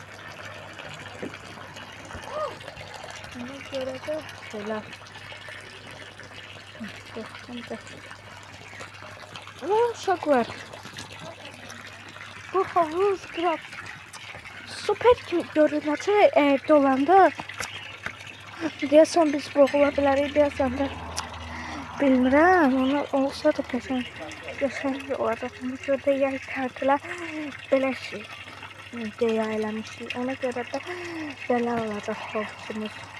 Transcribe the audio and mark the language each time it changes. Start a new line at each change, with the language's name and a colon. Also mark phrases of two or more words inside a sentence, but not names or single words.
Turkish: Ona göre de şöyle.
Azerbaijani: Ve uşaqlar.
Turkish: Bu havuz biraz süper
Azerbaijani: kimi görünəcək eğer dolanda. Deyəsən biz boğula bilərik, deyəsən də bilmirəm. Ona olsa da qəşəng olacaq. Ona görə də yay tərtilə belə şey deyə eləmişik. Ona görə də belə olacaq havuzumuz.